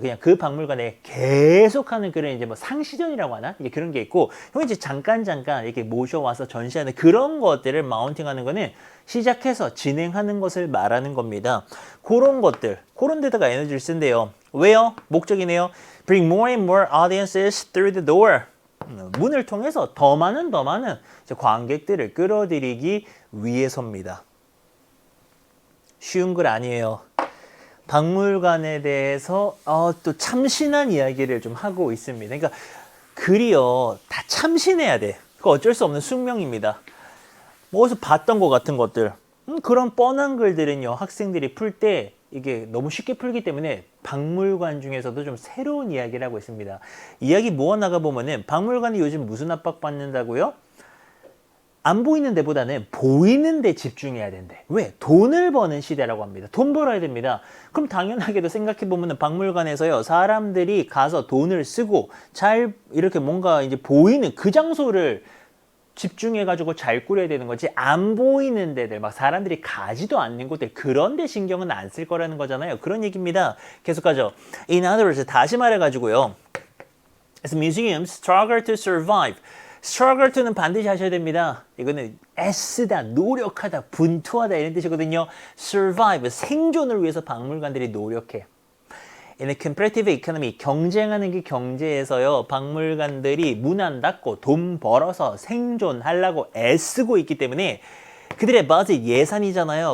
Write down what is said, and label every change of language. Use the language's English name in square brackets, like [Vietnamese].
[Korean] 그냥 그 박물관에 계속하는 그런 이제 뭐 상시전이라고 하나? 이게 그런 게 있고, 형 이제 잠깐 이렇게 모셔와서 전시하는 그런 것들을 마운팅하는 거는 시작해서 진행하는 것을 말하는 겁니다. 그런 것들, 그런 데다가 에너지를 쓴대요. 왜요? 목적이네요. [English] Bring more and more audiences through the door. [Korean] 문을 통해서 더 많은 관객들을 끌어들이기 위해서입니다. 쉬운 글 아니에요. 박물관에 대해서 또 참신한 이야기를 좀 하고 있습니다. 그러니까 글이요, 다 참신해야 돼. 그거 어쩔 수 없는 숙명입니다. 뭐 어디서 봤던 것 같은 것들. 그런 뻔한 글들은요, 학생들이 풀 때 이게 너무 쉽게 풀기 때문에 박물관 중에서도 좀 새로운 이야기를 하고 있습니다. 이야기 모아나가 보면은 박물관이 요즘 무슨 압박 받는다고요? 안 보이는 데보다는 보이는 데 집중해야 된대. 왜? 돈을 버는 시대라고 합니다. 돈 벌어야 됩니다. 그럼 당연하게도 생각해 보면은 박물관에서요, 사람들이 가서 돈을 쓰고 잘 이렇게 뭔가 이제 보이는 그 장소를 집중해가지고 잘 꾸려야 되는 거지, 안 보이는 데들, 막 사람들이 가지도 않는 곳들, 그런 데 신경은 안 쓸 거라는 거잖아요. 그런 얘기입니다. 계속 가죠. [English] In other words, [Korean] 다시 말해가지고요. [English] As museums struggle to survive. [Korean] struggle to는 반드시 하셔야 됩니다. 이거는 애쓰다, 노력하다, 분투하다 이런 뜻이거든요. survive, 생존을 위해서 박물관들이 노력해. [English] In a competitive economy, [Korean] 경쟁하는 게 경제에서요, 박물관들이 문 안 닫고 돈 벌어서 생존하려고 애쓰고 있기 때문에 그들의 budget, 예산이잖아요.